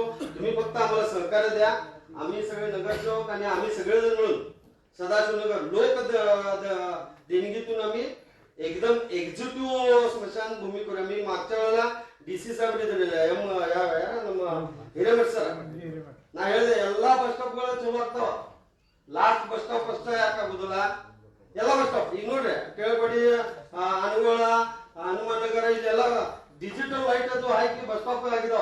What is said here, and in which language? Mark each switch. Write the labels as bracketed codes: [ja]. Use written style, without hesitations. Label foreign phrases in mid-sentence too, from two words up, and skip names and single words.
[mr] तुम्ही फक्त आम्हाला सहकार्य द्या. आम्ही सगळे नगरसेवक आणि आम्ही सगळेजण मिळून सदाशिवनगर लोक देणगीतून आम्ही एकदम एक्झिक्युटिव्ह स्मशानभूमी करू. आम्ही मागच्या वेळेला [kn] ಡಿಸಿ ಸಾಹೇಬ್ ನಮ್ಮ ಹಿರೇಮಠ ಸರ್ ನಾ ಹೇಳಿದೆ ಎಲ್ಲಾ ಬಸ್ ಸ್ಟಾಪ್ಗಳು ಚಲೋ ಆಗ್ತಾವ, ಲಾಸ್ಟ್ ಬಸ್ ಸ್ಟಾಪ್ ಅಷ್ಟೇ ಯಾಕಾಗುದಿಲ್ಲ, ಎಲ್ಲ ಬಸ್ ಸ್ಟಾಪ್ ಈಗ ನೋಡ್ರಿ ಕೇಳ್ಬೇಡಿ, ಅನುಗೋಳ ಹನುಮಾನ್ ನಗರ ಇದೆಲ್ಲ ಡಿಜಿಟಲ್ ಲೈಟ್ ಅದು ಹಾಕಿ ಬಸ್ ಸ್ಟಾಪ್ ಆಗಿದಾವ.